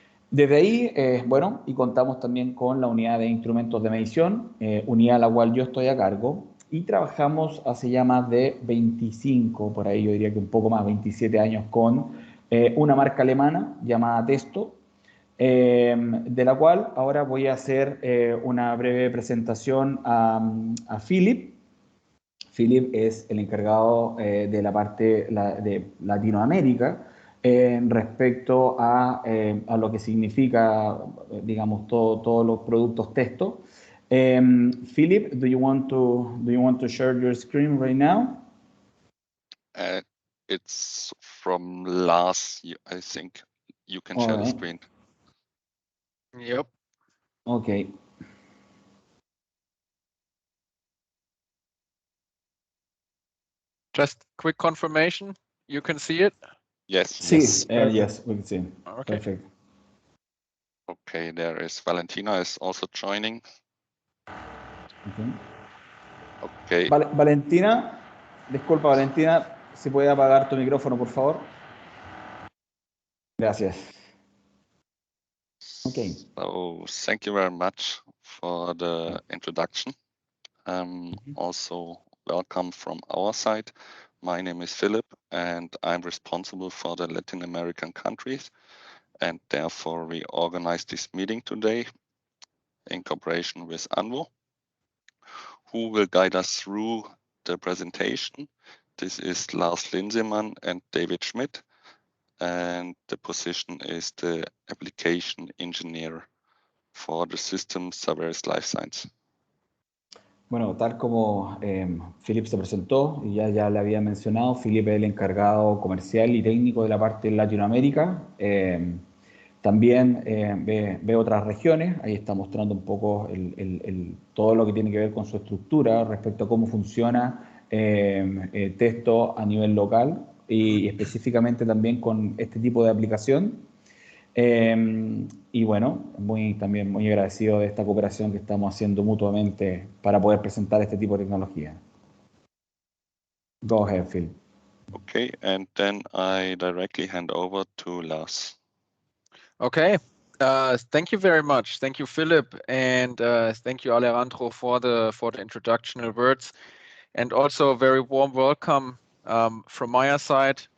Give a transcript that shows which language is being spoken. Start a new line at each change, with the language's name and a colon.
Spanish: Desde ahí, bueno, y contamos también con la unidad de instrumentos de medición, unidad a la cual yo estoy a cargo, y trabajamos hace ya más de 25, por ahí yo diría que un poco más, 27 años con una marca alemana llamada Testo, de la cual ahora voy a hacer una breve presentación a Philip. Philip es el encargado de la parte de Latinoamérica respecto a lo que significa, digamos, todos los productos Testo.
English: Philip, do you want to share your screen right now? It's from last year, I think. You can share the screen. Yep. Okay. Just quick confirmation. You can see it? Yes.
Spanish: Sí,
English: Yes. yes, we can see. Okay. Perfect. Okay, there is Valentina is also joining. Okay.
Spanish: Valentina, disculpa Valentina, si puede apagar tu micrófono, por favor. Gracias.
English: Okay. So thank you very much for the introduction. Also welcome from our side. My name is Philip and I'm responsible for the Latin American countries, and therefore we organized this meeting today in cooperation with Anvo, who will guide us through the presentation. This is Lars Linsemann and David Schmidt, and the position is the application engineer for the system Saveris Life Science.
Spanish: Bueno, tal como Philip se presentó y ya le había mencionado, Philip es el encargado comercial y técnico de la parte de Latinoamérica. También ve otras regiones. Ahí está mostrando un poco todo lo que tiene que ver con su estructura respecto a cómo funciona Testo a nivel local y específicamente también con este tipo de aplicación. Y bueno, también muy agradecido de esta cooperación que estamos haciendo mutuamente para poder presentar este tipo de tecnología.
English: Go ahead, Phil. Okay, and then I directly hand over to Lars. Okay, thank you very much. Thank you, Philip, and thank you, Alejandro, for the introductional words, and also a very warm welcome from my side.